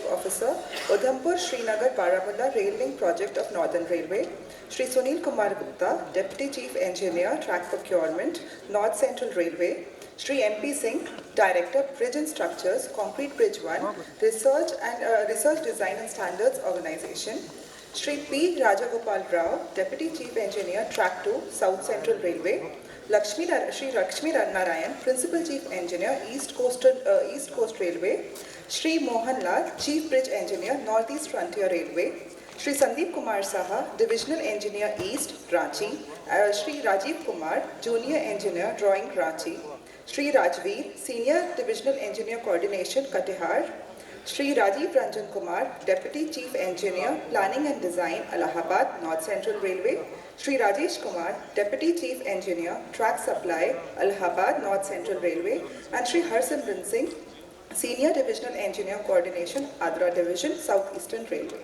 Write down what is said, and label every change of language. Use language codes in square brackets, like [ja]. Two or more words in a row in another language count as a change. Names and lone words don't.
[en] Officer, Udhampur Srinagar Baramulla Rail Link Project of Northern Railway, Shri Sunil Kumar Gupta, Deputy Chief Engineer, Track Procurement, North Central Railway, Shri MP Singh, Director, Bridge and Structures, Concrete Bridge 1, Research Design and Standards Organization, Shri P. Rajagopal Rao, Deputy Chief Engineer, Track 2, South Central Railway, Shri Lakshmi Narayan, Principal Chief Engineer, East Coast Railway, Shri Mohan Lal, Chief Bridge Engineer, Northeast Frontier Railway, Shri Sandeep Kumar Saha, Divisional Engineer, East, Ranchi, Shri Rajiv Kumar, Junior Engineer, Drawing, Ranchi, Shri Rajveer, Senior Divisional Engineer, Coordination, Katihar, Shri Rajiv Ranjan Kumar, Deputy Chief Engineer, Planning and Design, Allahabad, North Central Railway, Shri Rajesh Kumar, Deputy Chief Engineer, Track Supply, Allahabad, North Central Railway, and Shri Harsimran Singh, Senior Divisional Engineer, Coordination, Adra Division, Southeastern Railway.